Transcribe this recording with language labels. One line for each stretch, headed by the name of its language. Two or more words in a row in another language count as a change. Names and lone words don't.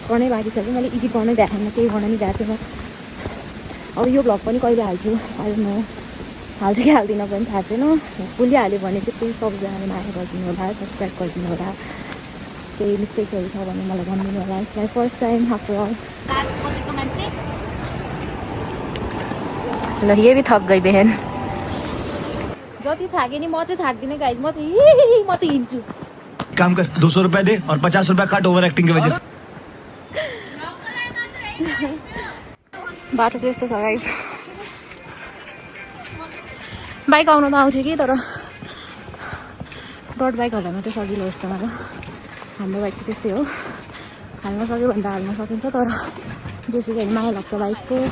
Nepali: गर्नै बाँकी छ कि मैले एडिट गर्नै देखाएन केही गर्न नि गएको थिएन अब यो भ्लग पनि कहिले हाल्छु अहिले म हाल्छु कि हाल्दिनँ पनि थाहा छैन फुल्ली हाल्यो भने चाहिँ प्लिज सबैजनाले माया गरिदिनु होला सब्सक्राइब गरिदिनु होला केही मिस्टेक्सहरू छ भने मलाई भनिदिनु होला
English: it's my first time after all
Nepali: ल
Hindi: ये भी थक गई बहन
Nepali: जति थाके नि म चाहिँ थाक्दिनँ गाइज म त हिँड्छु
Hindi: काम कर 200 रुपए दे और 50 रुपए काट
English: over acting
Hindi: की वजह से
Nepali: बाटो चाहिँ यस्तो छ गाइज बाइक आउन त आउँथ्यो कि तर डट बाइकहरूलाई मात्रै सजिलो जस्तो मलाई हाम्रो बाइक त त्यस्तै हो हाल्न सक्यो भने त हाल्न सकिन्छ तर जेसुकै माया लाग्छ बाइकको